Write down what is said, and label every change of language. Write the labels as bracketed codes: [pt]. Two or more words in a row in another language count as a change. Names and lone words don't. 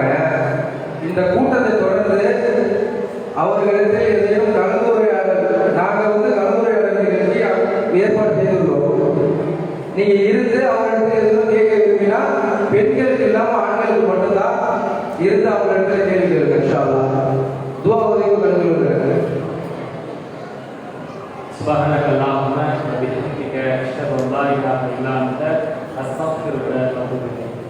[ta] இந்த கூட்டத்தை தொடர்ந்து அவர்களிடத்தில் ஏதேனும் கலந்துரையாடல் நாங்கள் வந்து கலந்துரையாடல் நிகழ்ச்சி ஏற்பாடு செய்துள்ளோம். நீங்கள் இருந்து அவர்களிடத்தில் எதுவும் கேட்க விரும்பினா பெண்களுக்கு இல்லாமல் ஆண்களுக்கு மட்டும்தான் இருந்து அவர்களிடத்தில் கேள்வி கேளுங்க. [ar] إن شاء الله. [ta] துஆ உதவி கலந்து கொள்கிறேன். [ar] سبحانك اللهم وبحمدك أشهد أن لا إله إلا أنت أستغفرك وأتوب إليك.